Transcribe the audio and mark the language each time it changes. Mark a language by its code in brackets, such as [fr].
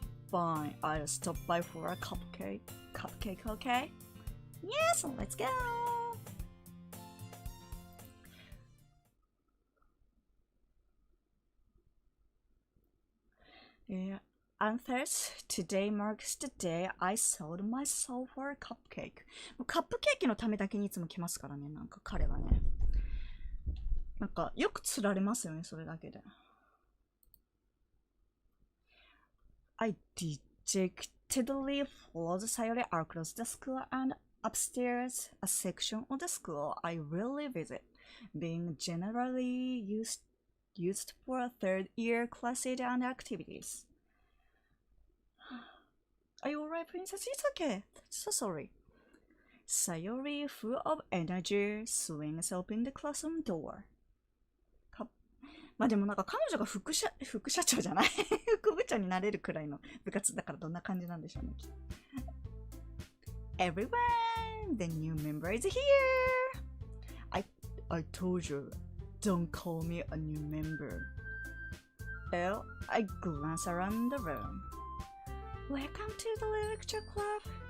[en] Fine, I'll stop by for a cupcake. Cupcake, okay? Yes, let's go! Yeah, and thus, today marks the day I sold myself for a cupcake. [ja] カップケーキのためだけにいつも来ますからね、なんか彼はね。なんかよく釣られますよね、それだけで。 [en] I dejectedly followed Sayori across the school and upstairs, a section of the school I rarely visit, being generally used for third-year classes and activities. Are you alright, princess? It's okay. So sorry. Sayori, full of energy, swings open the classroom door. [ja] まあでもなんか彼女が副社長じゃない副部長になれるくらいの部活だからどんな感じなんでしょうね。 [en] Everyone, the new member is here. I told you, don't call me a new member. Well, I glance around the room. Welcome to the lecture club.